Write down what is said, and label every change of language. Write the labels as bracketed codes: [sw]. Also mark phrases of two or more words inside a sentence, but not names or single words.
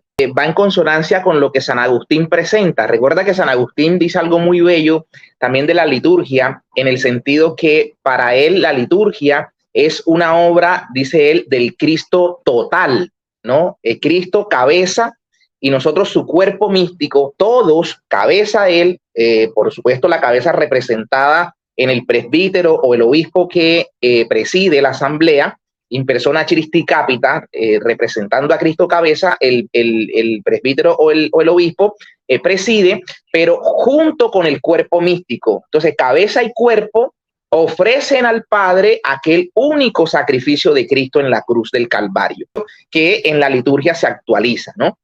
[es] Va en consonancia con lo que San Agustín presenta. Recuerda que San Agustín dice algo muy bello también de la liturgia, en el sentido que para él la liturgia es una obra, dice él, del Cristo total, ¿no? El Cristo cabeza y nosotros su cuerpo místico, todos cabeza él, por supuesto la cabeza representada en el presbítero o el obispo que preside la asamblea, [la] in persona Christi capita, [es] representando a Cristo cabeza, el presbítero o el obispo preside, pero junto con el cuerpo místico. Entonces, cabeza y cuerpo ofrecen al Padre aquel único sacrificio de Cristo en la cruz del Calvario, que en la liturgia se actualiza, ¿no?